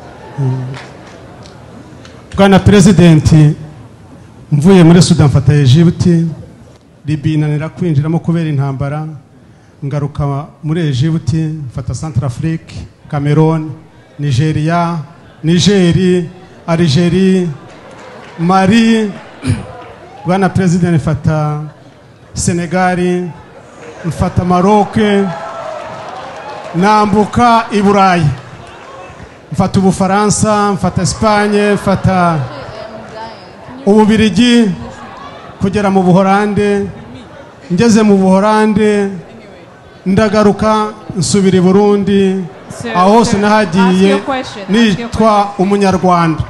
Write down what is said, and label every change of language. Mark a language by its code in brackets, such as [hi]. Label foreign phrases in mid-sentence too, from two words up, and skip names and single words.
[rw] Bwana Presidenti, mvuye muri Sudan mfata Egypte, Libya inanira kwinjiramo kubera intambara, ngaruka muri Egypte mfata Centrafrique, Cameroon, Nigeria, Niger, Algerie, Mali. Bwana President, mfata Senegal, mfata Maroc, nambuka i Burayi, mfata Ubufaransa, mfata Espagne, mfata Ububirigi, kugera mu Buholande. Ngeze mu Buholande ndagaruka nsubira i Burundi, aho hose nahagiye nitwa umunyarwanda.